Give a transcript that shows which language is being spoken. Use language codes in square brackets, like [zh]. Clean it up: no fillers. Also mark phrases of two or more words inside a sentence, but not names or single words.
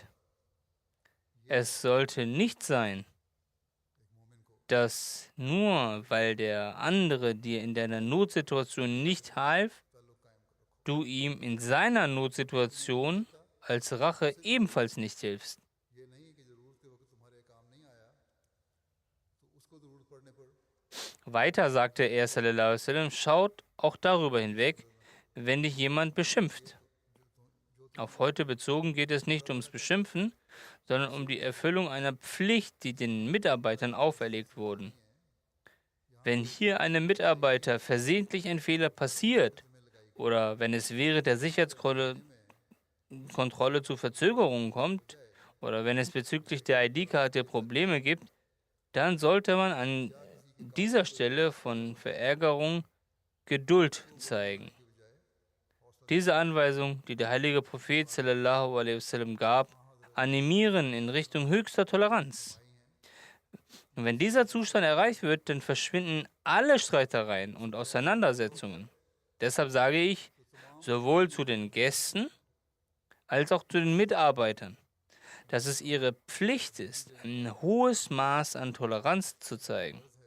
[de] Es sollte nicht sein, dass nur weil der andere dir in deiner Notsituation nicht half, du ihm in seiner Notsituation als Rache ebenfalls nicht hilfst. Weiter sagte er, [ar] sallallahu alaihi wasallam, [de] schaut auch darüber hinweg, wenn dich jemand beschimpft. Auf heute bezogen geht es nicht ums Beschimpfen, sondern um die Erfüllung einer Pflicht, die den Mitarbeitern auferlegt wurde. Wenn hier einem Mitarbeiter versehentlich ein Fehler passiert oder wenn es während der Sicherheitskontrolle zu Verzögerungen kommt oder wenn es bezüglich der ID-Karte Probleme gibt, dann sollte man an dieser Stelle von Verärgerung Geduld zeigen. Diese Anweisung, die der heilige Prophet [ar] sallallahu alaihi wasallam [de] gab, animieren in Richtung höchster Toleranz. Und wenn dieser Zustand erreicht wird, dann verschwinden alle Streitereien und Auseinandersetzungen. Deshalb sage ich, sowohl zu den Gästen als auch zu den Mitarbeitern, dass es ihre Pflicht ist, ein hohes Maß an Toleranz zu zeigen.